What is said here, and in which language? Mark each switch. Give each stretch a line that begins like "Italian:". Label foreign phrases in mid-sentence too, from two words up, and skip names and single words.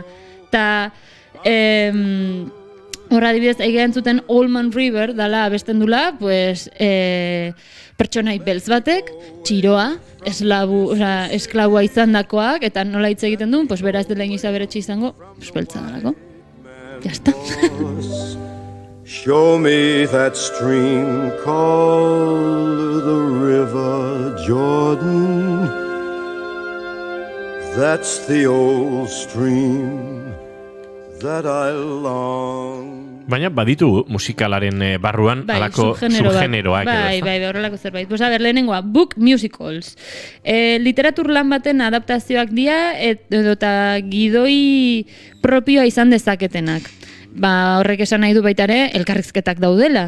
Basque: Eta horra adibidez, egia entzuten Allman River dala abesten dula, pertsonai beltz batek, txiroa, esklabua izandakoak, eta nola hitz egiten duen, pues beraz dela inoiz aberetxe izango, pues beltza dalako.
Spanish: Ya está.
English: Show me that stream called the River Jordan. That's the old stream that I long.
Basque: Baina baditu musikalaren barruan alako subgeneroak. Bai, horrelako zerbait.
Spanish: Pues a ver,
Basque: lehenengoa,
English: book musicals.
Basque: Literatur lan baten adaptazioak dira eta gidoi propioa izan dezaketenak. Horrek esan nahi du baita ere, elkarrizketak daudela.